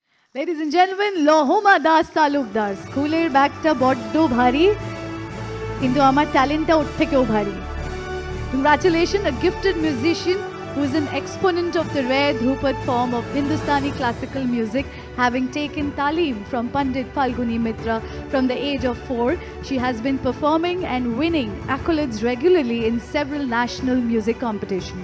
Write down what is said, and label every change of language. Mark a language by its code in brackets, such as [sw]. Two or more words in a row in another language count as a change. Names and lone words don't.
[en] Ladies and gentlemen, Lohoma Das Talukdar. [bn] স্কুলের ব্যাগটা বড্ড ভারী, কিন্তু আমার ট্যালেন্টটা ওর থেকেও ভারী. [en] Congratulations, a gifted musician who is an exponent of the rare Dhrupad form of Hindustani classical music, having taken talim from Pandit Falguni Mitra from the age of 4. She has been performing and winning accolades regularly in several national music competitions.